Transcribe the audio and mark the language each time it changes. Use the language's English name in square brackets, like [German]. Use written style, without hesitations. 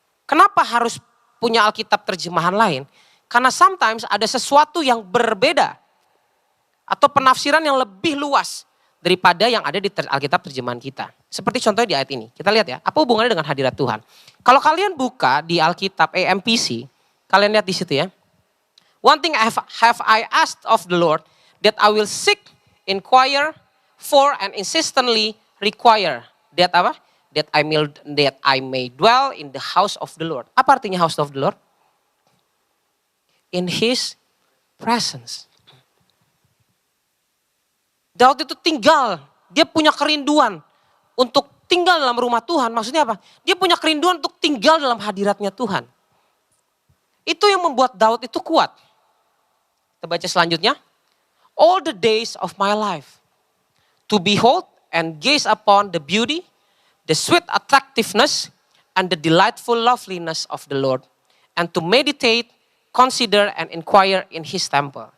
[Indonesian] Kenapa harus punya Alkitab terjemahan lain? Karena sometimes ada sesuatu yang berbeda atau penafsiran yang lebih luas daripada yang ada di Alkitab terjemahan kita. Seperti contohnya di ayat ini. Kita lihat ya, apa hubungannya dengan hadirat Tuhan. Kalau kalian buka di Alkitab AMPC, kalian lihat di situ ya. [English] One thing have I asked of the Lord, that I will seek, inquire, for and insistently require. That [Indonesian] apa? [English] That I may dwell in the house of the Lord. [Indonesian] Apa artinya [English] house of the Lord? In His presence. [Indonesian] Daud itu tinggal, dia punya kerinduan untuk tinggal dalam rumah Tuhan. Maksudnya apa? Dia punya kerinduan untuk tinggal dalam hadiratnya Tuhan. Itu yang membuat Daud itu kuat. Kita baca selanjutnya. [English] All the days of my life, to behold and gaze upon the beauty, the sweet attractiveness, and the delightful loveliness of the Lord, and to meditate, consider, and inquire in His temple.